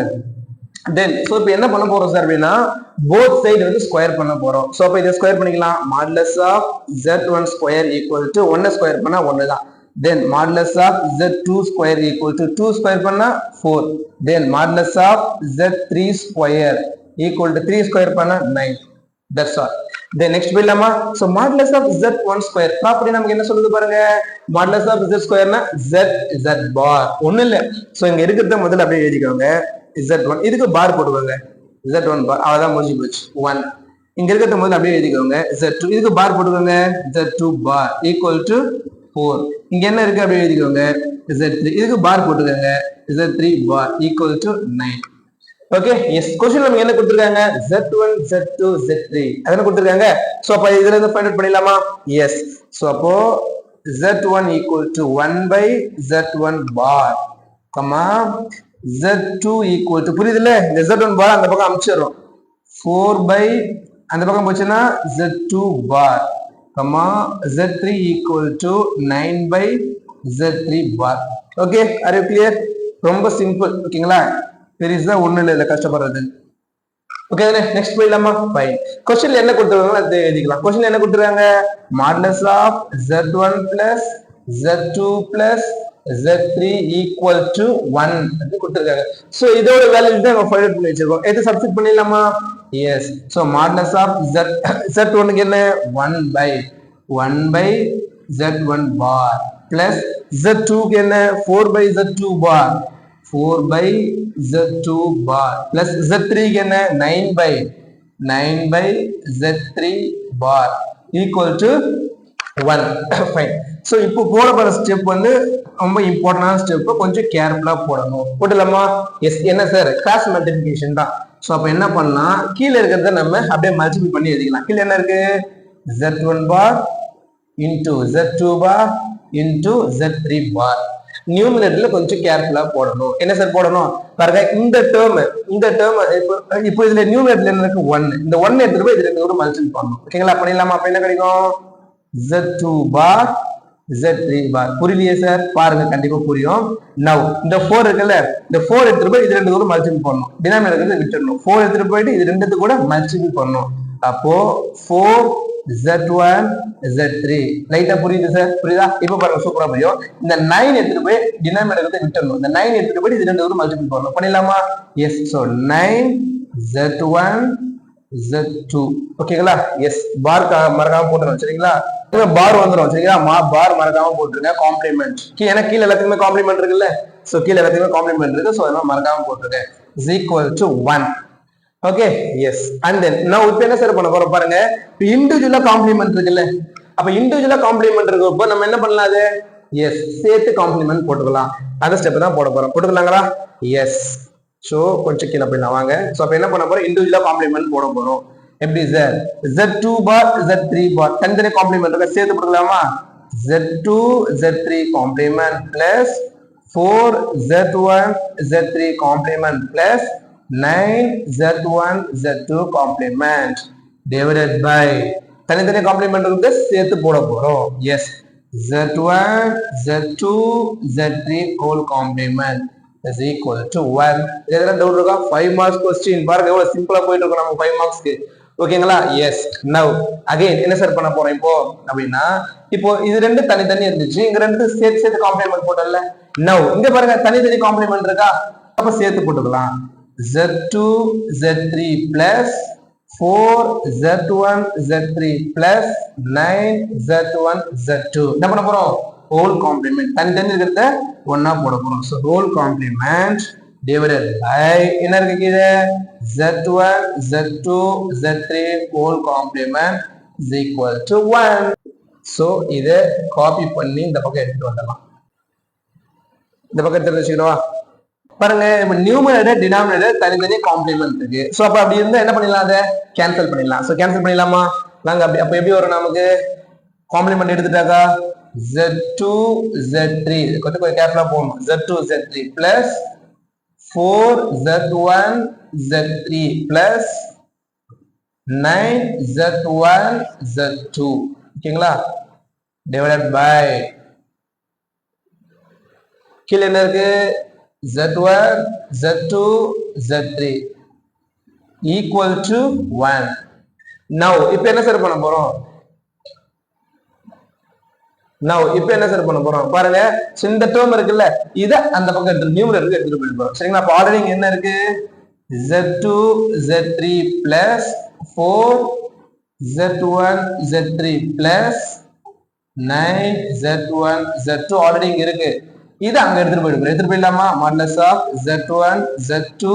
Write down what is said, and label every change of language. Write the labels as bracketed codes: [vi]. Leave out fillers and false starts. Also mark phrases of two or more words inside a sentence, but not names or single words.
[en] then so [ta] இப்போ என்ன பண்ண போறோம் சார் அப்படின்னா [en] both side [ta] வந்து ஸ்கொயர் பண்ண போறோம். ஸோ அப்போ இதை ஸ்கொயர் பண்ணிக்கலாம். [en] modulus of Z1 square equal to 1 square [ta] பண்ணா 1 தான். [en] then modulus of Z2 square equal to 2 square பண்ணா 4. then modulus of Z3 square equal to 3 square பண்ணா 9. that's all. Then next போயிடலாமா? So modulus of Z1 square ப்ராப்பர்ட்டி [ta] நமக்கு என்ன சொல்லுது பாருங்க. [en] modulus of Z squareனா Z bar [ta] ஒண்ணு இல்ல. சோ இங்க இருக்கிறத முதல்ல அப்படியே எழுதிக்கோங்க. Z1 இதுக்கு பார் போடுவாங்க. Z1 பார் அவ்வளவுதான் முடிஞ்சு போச்சு. 1 இங்க இருக்கிறத முதல்ல அப்படியே எழுதிக்கோங்க. Z2 இதுக்கு பார் போடுவாங்க. Z2 பார் [en] equal to [ta] 4. இங்க என்ன இருக்கு அப்படியே எழுதிக்கோங்க. Z3 இதுக்கு பார் போட்டுக்கோங்க. Z3 பார் [en] equal to [ta] 9. [en] okay, yes. [ta] क्वेश्चन நமக்கு என்ன கொடுத்திருக்காங்க? Z1 Z2 Z3 அத கொடுத்திருக்காங்க. சோ அப்ப இதுல இருந்து [en] find out [ta] பண்ணிடலாமா? [en] yes. so அப்போ Z1 equal to 1 by Z1 bar, Z2 equal to புரியுதுல? [ta] இந்த Z1 bar அந்த பக்கம் அமுச்சிரோம். 4 by அந்த பக்கம் போச்சுனா [en] Z2 bar, Z3 equal to 9 by Z3 bar. ஓகே, are you clear? [ta] ரொம்ப சிம்பிள். ஓகேங்களா? பெரிசா ஒண்ணு இல்ல கஷ்டப்படுறது. [en] okay, next [ta] போயிடலாமா? ஃபைன். क्वेश्चनல என்ன கொடுத்திருக்காங்க அதை எழுதிக்கலாம். क्वेश्चन என்ன கொடுத்திருக்காங்க? [en] modulus of Z1 plus Z2 plus Z3 equal to 1 [ta] அது கொடுத்திருக்காங்க. சோ இதோட வேல்யூ தான் நம்ம ஃபைண்ட் பண்ணி வச்சிருக்கோம். இத சப்ஸ்டிட் பண்ணிடலாமா? [en] yes. so modulus of Z1 [ta] க்கு என்ன? [en] 1 by Z1 bar plus Z2 [ta] க்கு என்ன? [en] 4 by Z2 bar, 4 by Z2 bar plus Z3 [ta] க்கு என்ன? [en] 9 by Z3 bar equal to 1. Fine. [ta] So இப்போ போட போற ஸ்டெப் வந்து ரொம்ப இம்பார்ட்டன்டான ஸ்டெப், கொஞ்சம் கேர்ஃபுல்லா போடணும். போடலாமா? எஸ். என்ன சார்? [en] cross multiplication [ta] தான். சோ அப்ப என்ன பண்ணலாம், கீழ இருக்கிறத நம்ம அப்படியே மல்டிப்ளை பண்ணி எழுதிக்கலாம். கீழ என்ன இருக்கு? [en] Z1 bar into Z2 bar into Z3 bar. [ta] நியூமரேட்டர்ல கொஞ்சம் கேர்ஃபுல்லா போடணும். என்ன சார் போடணும் பாருங்க. இந்த டேர்ம் இப்போ இதுல நியூமரேட்டர்ல என்ன இருக்கு? 1. இந்த 1 எடுத்துட்டு போய் இதுல ஒரு மல்டிபிள் பண்ணணும். ஓகேங்களா? பண்ணிடலாமா? அப்ப என்ன கிடைக்கும்? [en] Z2 bar Z3 bar. [ta] புரியலையே சார்? பாருங்க, கண்டிப்பா புரியும். நவ் இந்த 4 இருக்குல்ல, இந்த 4 எடுத்துட்டு போய் இது ரெண்டு கூட மல்டிபிள் பண்ணணும். டினாமினேட்டர் விட்டுறணும். 4 எடுத்துட்டு போயிட்டு இது ரெண்டுத்து கூட மல்டிபிள் பண்ணணும். அப்போ 4 Z1 Z3 லைட்டா புரியுது சார்? புரியுதா? இப்ப பாருங்க, சூப்பரா புரியும். இந்த 9 எடுத்துட்டு போய் டினாமினேட்டர் விட்டுறணும். இந்த 9 எடுத்துட்டு போய் இது ரெண்டு கூட மல்டிபிள் பண்ணணும். பண்ணிடலாமா? எஸ். சோ 9 Z1 Z2 ஓகேங்களா எஸ் பார் மறக்காம போட்டுருங்க சரிங்களா பார் வந்துடும் சரிங்களா பார் மறக்காம போட்டுருங்க காம்ப்ளிமெண்ட் ஏன்னா கீழே எல்லாத்துக்குமே காம்ப்ளிமெண்ட் இருக்குல்ல சோ கீழே எல்லாத்துக்குமே காம்ப்ளிமெண்ட் இருக்கு சோ அதெல்லாம் மறக்காம போட்டுருங்க [en] is equal to 1 okay yes and then [ta] நான் இப்போ என்ன சார் பண்ண போறோம் பாருங்க இண்டிவிஜுவலா காம்ப்ளிமெண்ட் இருக்குல்ல அப்ப இண்டிவிஜுவலா காம்ப்ளிமெண்ட் இருக்கப்போ நம்ம என்ன பண்ணலாம் அது எஸ் சேர்த்து காம்ப்ளிமெண்ட் போட்டுக்கலாம் அந்த ஸ்டெப் தான் போட போறோம் போட்டுக்கலாங்களா எஸ் சோ கொஞ்சம் கீழே போயிடலாம் வாங்க சோ அப்ப என்ன பண்ண போறோம் இண்டிவிஜுவலா காம்ப்ளிமெண்ட் போட போறோம் எப்படி சார் Z2 பார் Z3 பார் தனித்தனி காம்ப்ளிமெண்ட் இருக்க சேர்த்து போட்டுக்கலாமா [en] Z2 Z3 complement plus 4 Z1 Z3 complement plus 9 Z1 Z2 complement divided by [ta] தனித்தனி காம்ப்ளிமெண்ட் இருக்கு சேர்த்து போட போறோம் எஸ் [en] Z1 Z2 Z3 whole complement is equal to 1 [ta] இதெல்ல டவுட் இருக்கா 5 மார்க்ஸ் क्वेश्चन பாருங்க எவ்வளவு சிம்பிளா போயிட்டு இருக்கு நம்ம 5 மார்க்ஸ்க்கு ஓகேங்களா எஸ் நவ அகைன் என்ன சார் பண்ண போறோம் இப்போ அப்படினா இப்போ இது ரெண்டு தனித்தனி இருந்துச்சு இங்க ரெண்டு சேர்த்து காம்ப்ளிமெண்ட் போடல நவ இங்க பாருங்க தனித்தனி காம்ப்ளிமெண்ட் இருக்கா அப்ப சேர்த்து போட்டுக்கலாம் [en] Z2 Z3 plus 4 Z1 Z3 plus 9 Z1 Z2 [ta] என்ன பண்ண போறோம் [en] whole complement [ta] தனித்தனி இருக்கிறத ஒண்ணா போட போறோம் [en] so whole complement divided by [ta] என்ன இருக்கு கீழ [en] Z1 Z2 Z3 whole complement is equal to 1 so [ta] இத காப்பி பண்ணி இந்த பக்கம் எடுத்து வரலாம் இந்த பக்கம் எடுத்து வச்சுக்கிறோம் பாருங்க இப்ப நியூமரேட்டர் டினாமினேட்டர் தனித்தனி காம்ப்ளிமெண்ட் இருக்கு சோ அப்ப அப்படி இருந்தா என்ன பண்ணிடலாம் அதை கேன்சல் பண்ணிடலாம் சோ கேன்சல் பண்ணிடலாமா நாங்க அப்ப எப்படி வரும் நமக்கு காம்ப்ளிமெண்ட் எடுத்துட்டாக்கா Z2 Z3 கொஞ்சம் கேர்ஃபுல்லா போகணும் [en] Z2 Z3 plus 4 Z1 Z3 plus [ta] 9 Z1 Z2 ஓகேங்களா [en] divided by [ta] கீழே என்ன இருக்கு [en] Z1 Z2 Z3 equal to 1 now [ta] இப்போ என்ன சார் பண்ண போறோம் பாருங்க இந்த டேர்ம் இருக்குல்ல இத அந்த பக்கம் எடுத்து நியூமரேட்டருக்கு எடுத்துட்டு போய் போறோம் சரிங்களா அப்ப ஆல்ரெடி இங்க என்ன இருக்கு [en] Z2 Z3 plus 4 Z1 Z3 plus 9 Z1 Z2 [ta] ஆல்ரெடி இங்க இருக்கு இது அங்க எடுத்துட்டு போயிடலாமா [en] modulus of Z1 Z2